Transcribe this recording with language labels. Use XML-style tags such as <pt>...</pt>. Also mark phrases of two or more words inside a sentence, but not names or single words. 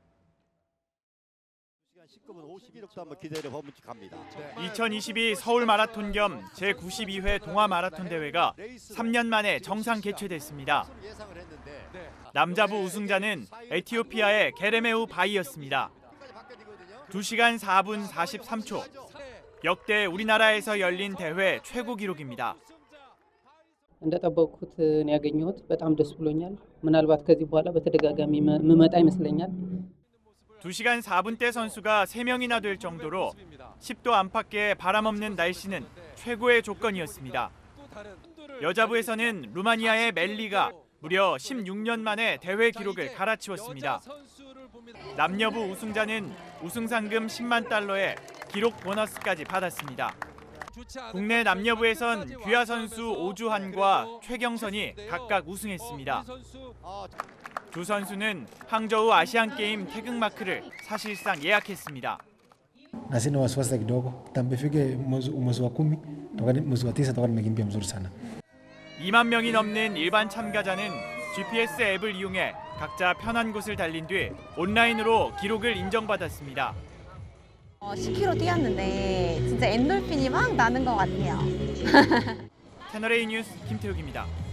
<ko>2022 서울 마라톤 겸 제92회 동아 마라톤 대회가 3년 만에 정상 개최됐습니다. 남자부 우승자는 에티오피아의 게레메우 바이였습니다. 2시간 4분 43초. 역대 우리나라에서 열린 대회 최고 기록입니다.</ko> <am>እንደጠበቅኩት ነው ያገኘሁት። በጣም ደስ ብሎኛል። ምናልባት ከዚህ በኋላ በተደጋጋሚ መመጣ ይመስለኛል።</am> <ko>2시간 4분대 선수가 3명이나 될 정도로 10도 안팎의 바람 없는 날씨는 최고의 조건이었습니다. 여자부에서는 루마니아의 멜리가 무려 16년 만에 대회 기록을 갈아치웠습니다. 남녀부 우승자는 우승 상금 10만 달러에 기록 보너스까지 받았습니다. 국내 남녀부에선 규야 선수 오주환과 최경선이 각각 우승했습니다. 두 선수는 항저우 아시안게임 태극마크를 사실상 예약했습니다.</ko> <sw>Nasi na wasiwasi kidogo, tambefike mwezi wa 10, mwezi wa 9 toka nimekimbia mzuri sana.</sw> <ko>2만 명이 넘는 일반 참가자는 GPS 앱을 이용해 각자 편한 곳을 달린 뒤 온라인으로 기록을 인정받았습니다. 10km 뛰었는데 진짜 엔돌핀이 막 나는 것 같아요. 채널A 뉴스 김태욱입니다.</ko>